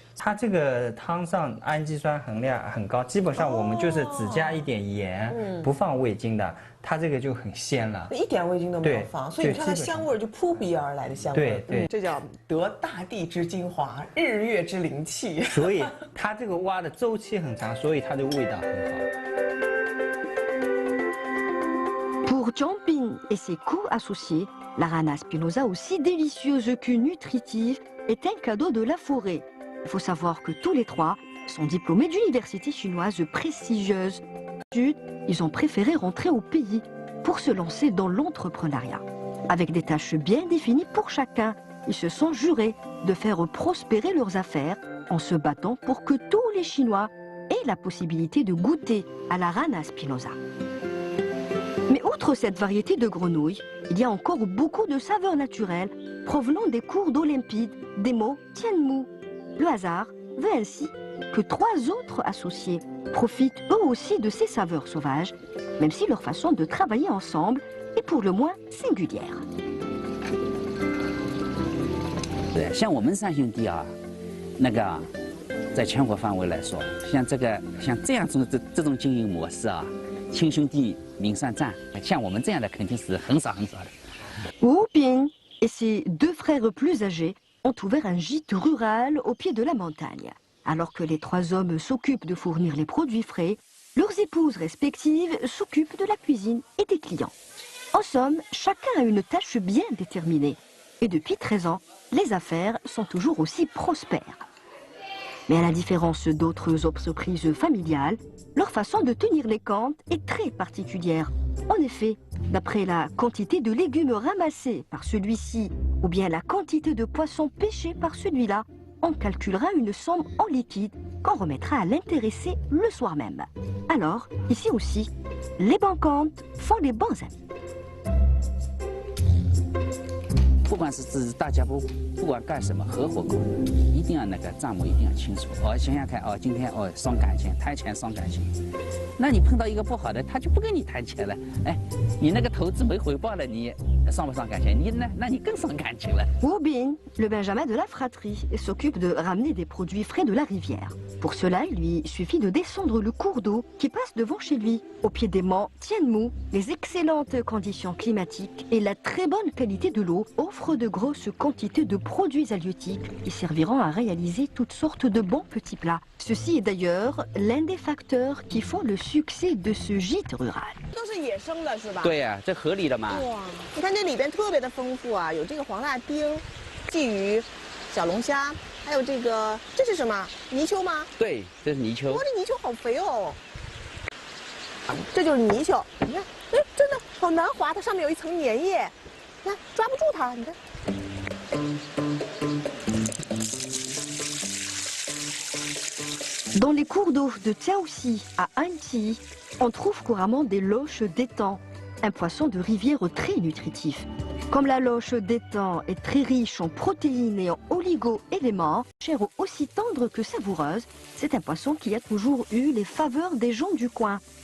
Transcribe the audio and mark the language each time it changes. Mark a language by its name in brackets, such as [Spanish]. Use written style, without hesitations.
[Chinese] 它这个汤上氨基酸含量很高，基本上我们就是只加一点盐，不放味精的，它这个就很鲜了。一点味精都没有放，所以你看它香味就扑鼻而来的香味。对，这叫得大地之精华，日月之灵气。所以它这个蛙的周期很长，所以它的味道很好。 [French] Pour Jianping et ses goûts associés, la rana spinosa, aussi délicieuse que nutritive, est un cadeau de la forêt. Il faut savoir que tous les trois sont diplômés d'universités chinoises prestigieuses. Ils ont préféré rentrer au pays pour se lancer dans l'entrepreneuriat. Avec des tâches bien définies pour chacun, ils se sont jurés de faire prospérer leurs affaires en se battant pour que tous les Chinois aient la possibilité de goûter à la rana spinosa. Mais outre cette variété de grenouilles, il y a encore beaucoup de saveurs naturelles provenant des cours d'eau limpides des monts Tianmu. Le hasard veut ainsi que 3 autres associés profitent eux aussi de ces saveurs sauvages, même si leur façon de travailler ensemble est pour le moins singulière. [Chinese] 像我们3兄弟啊，那个在全国范围来说，像这样这种经营模式啊，亲兄弟明算账，像我们这样的肯定是很少的。 [French] Wu Bin et ses 2 frères plus âgés ont ouvert un gîte rural au pied de la montagne. Alors que les 3 hommes s'occupent de fournir les produits frais, leurs épouses respectives s'occupent de la cuisine et des clients. En somme, chacun a une tâche bien déterminée. Et depuis 13 ans, les affaires sont toujours aussi prospères. Mais à la différence d'autres entreprises familiales, leur façon de tenir les comptes est très particulière. En effet, d'après la quantité de légumes ramassés par celui-ci ou bien la quantité de poissons pêchés par celui-là, on calculera une somme en liquide qu'on remettra à l'intéressé le soir même. Alors, ici aussi, les bons comptes font les bons amis. [Chinese] 不管是大家不管干什么，合伙工一定要那个账目一定要清楚。想想看，今天伤感情，谈钱伤感情。那你碰到一个不好的，他就不跟你谈钱了。哎，你那个投资没回报了，你伤不伤感情？你呢？那你更伤感情了。 [French] Wu Bin, le benjamin de la fratrie, s'occupe de ramener des produits frais de la rivière. Pour cela, il lui suffit de descendre le cours d'eau qui passe devant chez lui. Au pied des monts Tianmu, les excellentes conditions climatiques et la très bonne qualité de l'eau offrent de grosses quantités de produits halieutiques qui serviront à réaliser toutes sortes de bons petits plats. Ceci est d'ailleurs l'un des facteurs qui font le succès de ce gîte rural. [Chinese] 都是野生的是吧？对呀，这合理的嘛。哇，你看这里边特别的丰富啊，有这个黄辣丁、鲫鱼、小龙虾，还有这是什么？泥鳅吗？对，这是泥鳅。哇，这泥鳅好肥哦！这就是泥鳅，你看，哎，真的好难滑，它上面有一层粘液，你看抓不住它，你看。 [French] Dans les cours d'eau de Tiaoxi à Anqi, on trouve couramment des loches d'étang, un poisson de rivière très nutritif. Comme la loche d'étang est très riche en protéines et en oligo-éléments, chère aussi tendre que savoureuse, c'est un poisson qui a toujours eu les faveurs des gens du coin.